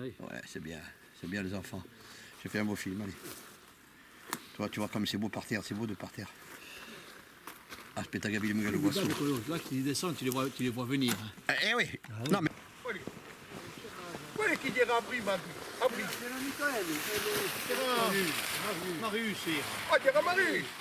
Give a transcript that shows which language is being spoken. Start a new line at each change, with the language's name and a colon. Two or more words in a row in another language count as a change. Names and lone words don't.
French: Hein. Ouais, c'est bien les enfants. J'ai fait un beau film, allez. Toi, tu vois comme c'est beau par terre, c'est beau de par terre.
Italian: Aspetta che vi mica lo posso.
French: Là, qui descendent, tu les vois venir. Hein. Oui. Non, mais
Italian: Quello che ti era prima, apri. C'era Michele, Marius, sì. Ah, c'era Marie.